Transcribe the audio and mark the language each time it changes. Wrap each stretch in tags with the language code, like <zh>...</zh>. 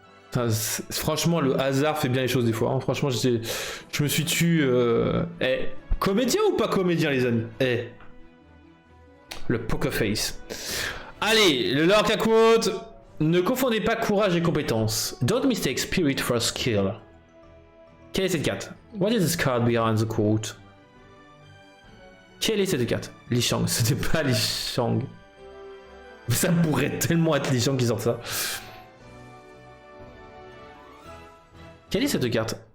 <fr>Enfin, franchement, le hasard fait bien les choses des fois. Hein. Franchement, je me suis tué... comédien ou pas comédien, les amis? Le poker face. Allez, le Lorca quote. Ne confondez pas courage et compétence.</fr> <en>Don't mistake spirit for skill.</en> <fr>Quelle est cette carte?</fr> <en>What is this card behind the quote?</en> <fr>Quelle est cette carte? Li Shang, c'était pas Li Shang. Ça pourrait tellement être Li Shang qui sort ça. Quelle est cette carte?</fr>